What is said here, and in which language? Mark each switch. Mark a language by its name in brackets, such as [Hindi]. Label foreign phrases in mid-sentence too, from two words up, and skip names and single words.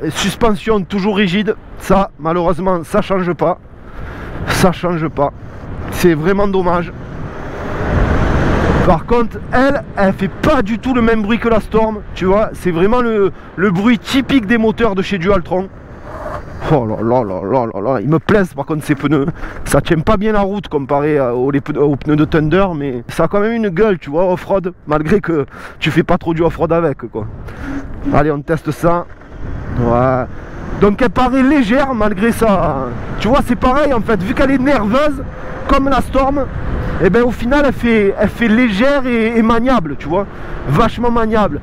[French] Et suspension toujours rigide. Ça, malheureusement, ça change pas. Ça change pas. C'est vraiment dommage. Par contre, elle fait pas du tout le même bruit que la Storm, tu vois, c'est vraiment le bruit typique des moteurs de chez Dualtron. Oh là là là là là là, ils me plaisent par contre ces pneus, ça tient pas bien la route comparé aux pneus de Thunder, mais ça a quand même une gueule, tu vois, off-road, malgré que tu fais pas trop du off-road avec, quoi. Allez, on teste ça. Ouais. Donc elle paraît légère malgré ça, tu vois, c'est pareil en fait, vu qu'elle est nerveuse, comme la Storm, et bien au final elle fait légère et maniable, tu vois, vachement maniable.